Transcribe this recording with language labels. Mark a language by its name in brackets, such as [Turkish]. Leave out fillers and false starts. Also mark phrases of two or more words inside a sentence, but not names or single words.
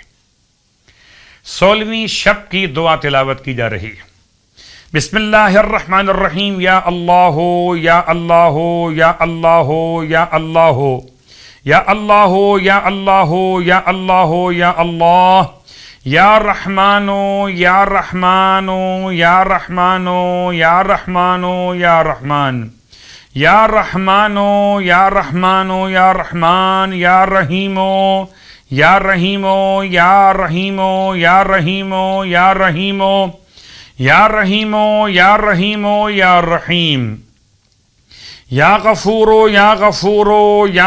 [Urdu] 16ویں شب کی دعا تلاوت کی جا رہی ہے۔ [Arabic] بسم اللہ الرحمن الرحیم۔ یا اللہ یا اللہ یا اللہ یا اللہ یا اللہ یا اللہ یا اللہ یا اللہ یا رحمانو یا رحمانو یا رحمانو یا رحمانو یا رحمان یا رحمانو یا رحمانو یا رحمان یا رحیمو یا رحیمو یا رحیمو یا رحیمو یا رحیمو یا رحیمو یا رحیمو یا رحیم یا غفورو یا غفورو یا